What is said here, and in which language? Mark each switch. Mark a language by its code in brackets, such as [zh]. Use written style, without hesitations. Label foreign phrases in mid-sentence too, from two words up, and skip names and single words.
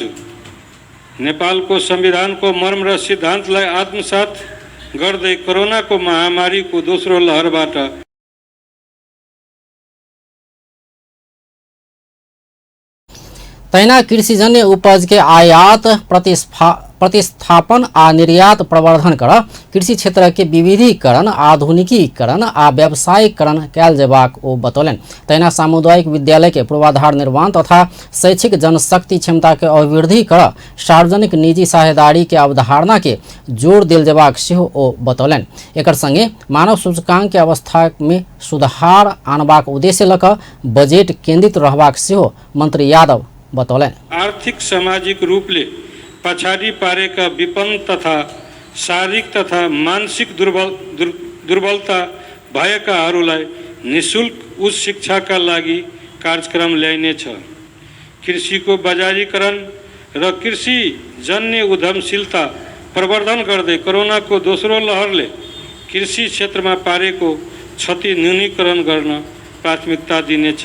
[ne] नेपालको संविधानको मर्म र सिद्धान्तलाई आत्मसात गर्दै कोरोनाको महामारीको दोस्रो लहरबाट [mai] तैना कृषिजन्य उपज के आयात प्रतिस्थापन आ निर्यात प्रवर्धन कर कृषि क्षेत्र के विविधीकरण, आधुनिकीकरण आ व्यावसायीकरण कयल जेबाक ओ बतौलनि। तहिना सामुदायिक विद्यालय के पूर्वाधार निर्माण तथा शैक्षिक जनशक्ति क्षमता के अभिवृद्धि कर सार्वजनिक निजी साझेदारी के अवधारणा के जोड़ देल जेबाक सेहो ओ बतौलनि। एकर संगे मानव सूचकांक के अवस्था में सुधार आनबाक उद्देश्य लऽ कऽ बजेट केन्द्रित रहबाक सेहो मंत्री यादव बतौलनि। [ne] आर्थिक सामाजिक रूपले पछाडि पारेका विपन्न तथा शारीरिक तथा मानसिक दुर्बलता भएकाहरूलाई निःशुल्क उच्च शिक्षाका लागि कार्यक्रम ल्याइनेछ। कृषिको बजारीकरण र कृषि जन्य उद्यमशीलता प्रवर्धन गर्दै कोरोनाको दोस्रो लहरले कृषि क्षेत्रमा पारेको क्षति न्यूनीकरण गर्न प्राथमिकता दिनेछ।